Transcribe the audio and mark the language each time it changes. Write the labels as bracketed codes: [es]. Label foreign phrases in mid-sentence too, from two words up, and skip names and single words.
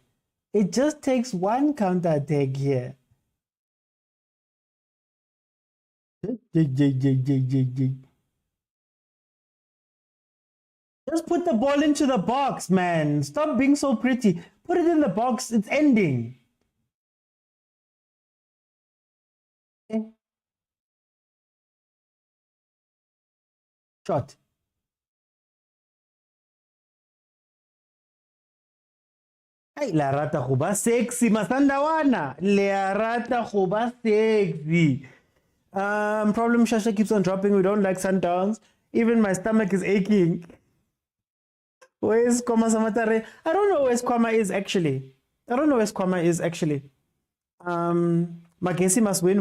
[en] It just takes one counter attack here. Just put the ball into the box, man. Stop being so pretty. Put it in the box. It's ending. Okay. Shot. [tn] Hey, la rata khuba sexy masandawana. La rata khuba sexy. [en] Problem Shasha keeps on dropping. We don't like Sundowns. Even my stomach is aching. Where's Kwama Samatare? I don't know where Kwama is actually. Magesi must win.